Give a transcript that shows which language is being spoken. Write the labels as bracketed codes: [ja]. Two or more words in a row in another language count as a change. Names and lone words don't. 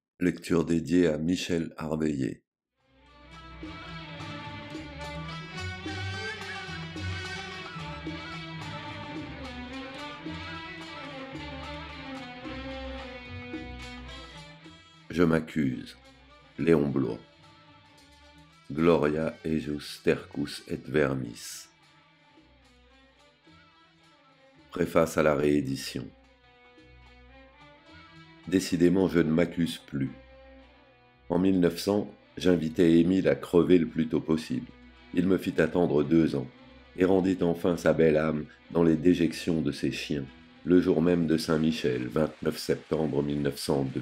[fr] Lecture dédiée à Michel Arveillé. Je m'accuse. Léon Bloy. [la] Gloria ejus tercus et vermis. [fr] Préface à la réédition. Décidément, je ne m'accuse plus. En 1900, j'invitai Émile à crever le plus tôt possible. Il me fit attendre 2 ans, et rendit enfin sa belle âme dans les déjections de ses chiens, le jour même de Saint-Michel, 29 septembre 1902.